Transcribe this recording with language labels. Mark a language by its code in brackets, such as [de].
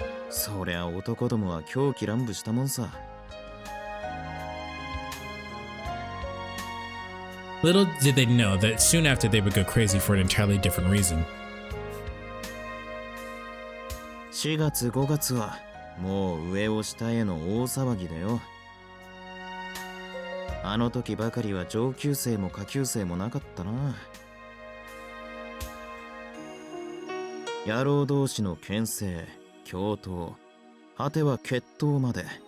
[ja] そりゃ男どもは狂気乱舞したもんさ。 [en] Little did they know that soon after they would go crazy for an entirely different reason. [ja] 4月5月はもう上を下への大騒ぎだよ。あの時ばかりは上級生も下級生もなかったな。野郎同士の牽制、共闘、果ては決闘まで。